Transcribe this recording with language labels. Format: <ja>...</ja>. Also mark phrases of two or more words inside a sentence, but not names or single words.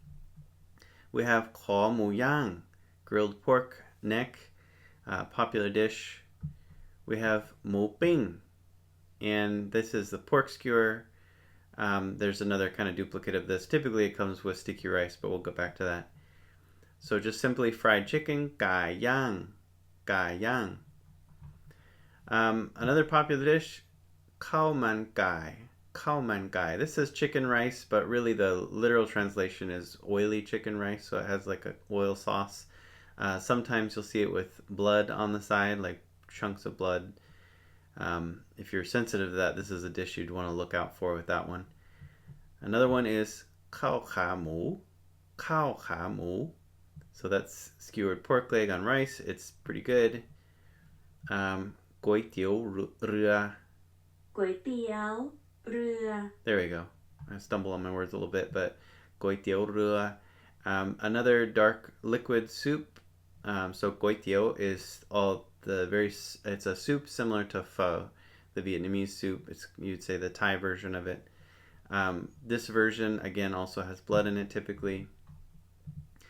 <en>We have</en> <th>คอหมูย่าง,</th> <en>grilled pork neck, popular dish. We have</en> <th>หมูปิ้ง,</th> <en>and this is the pork skewer. There's another kind of duplicate of this. Typically it comes with sticky rice, but we'll go back to that. So just simply fried chicken,</en> <th>ไก่ย่าง, ไก่ย่าง.</th> <en>Another popular dish,</en> <th>ข้าวมันไก่, ข้าวมันไก่.</th> <en>This is chicken rice, but really the literal translation is oily chicken rice, so it has like an oil sauce. Sometimes you'll see it with blood on the side, like chunks of blood. If you're sensitive to that, this is a dish you'd want to look out for with that one. Another one is</en> <th>ข้าวขาหมู, ข้าวขาหมู.</th> <en>So that's skewered pork leg on rice. It's pretty good.</en> <th>ก๋วยเตี๋ยวเรือ. ก๋วยเตี๋ยว เรือ</th> <en>There we go. I stumble on my words a little bit, but</en> <th>ก๋วยเตี๋ยวเรือ.</th> <en>Another dark liquid soup. So</en> <th>ก๋วยเตี๋ยว</th> <en>is it's a soup similar to pho, the Vietnamese soup. You'd say the Thai version of it. This version again also has blood in it typically.</en>